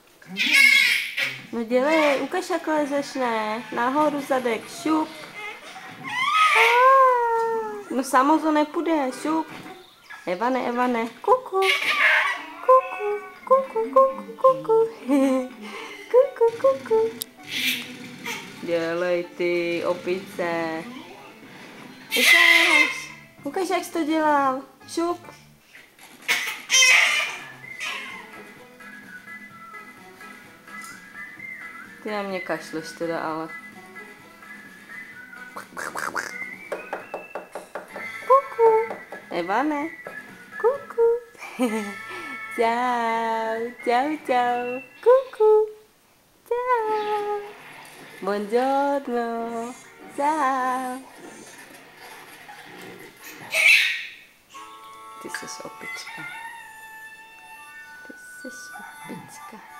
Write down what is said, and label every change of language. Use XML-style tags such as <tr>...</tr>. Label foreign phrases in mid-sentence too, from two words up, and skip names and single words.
<cs>No dělej, ukaž jak lezeš, ne? Nahoru zadek, šup. No samo to nepůjde, šup. Evane, Evane, kuku. Kuku, kuku, kuku, kuku. Kuku, kuku. Dělej ty, opice. Ukaž jak jsi to dělal. Šup. Ty na mě kašleš teda, ale. Kuku. Evane. Kuku. Čau, čau, čau. Kuku. Čau. Buongiorno. Čau. Ty jsi opička. Ty jsi opička.</cs>